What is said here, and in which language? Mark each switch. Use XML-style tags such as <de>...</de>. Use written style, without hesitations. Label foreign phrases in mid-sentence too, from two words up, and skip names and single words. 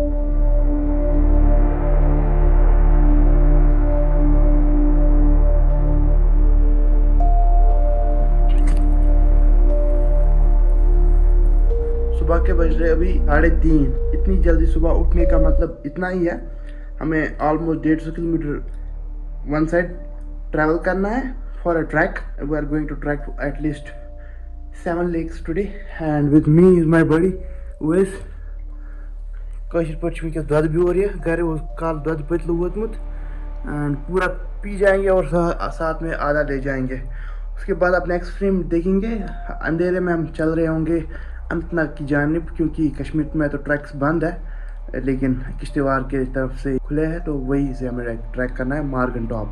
<hi>सुबह के बज रहे अभी 3:30। इतनी जल्दी सुबह उठने का मतलब इतना ही है, हमें ऑलमोस्ट 150 किलोमीटर</hi> <en>one side travel</en> <hi>करना है</hi> <en>for a trek. We are going to trek atleast 7 lakes today and with me is my buddy Uwais.</en> <ks>कशिर पे वैस दद ब्योर ये घर काल दद पतलू वोतमुत एंड</ks> <hi>पूरा पी जाएंगे और साथ में आधा ले जाएंगे। उसके बाद अपना एक्सट्रीम देखेंगे। अंधेरे में हम चल रहे होंगे अनंतनाग की जानिब, क्योंकि कश्मीर में तो ट्रैक्स बंद है लेकिन किश्तवाड़ के तरफ से खुले हैं, तो वही से हमें ट्रैक करना है मार्गन टॉप।</hi>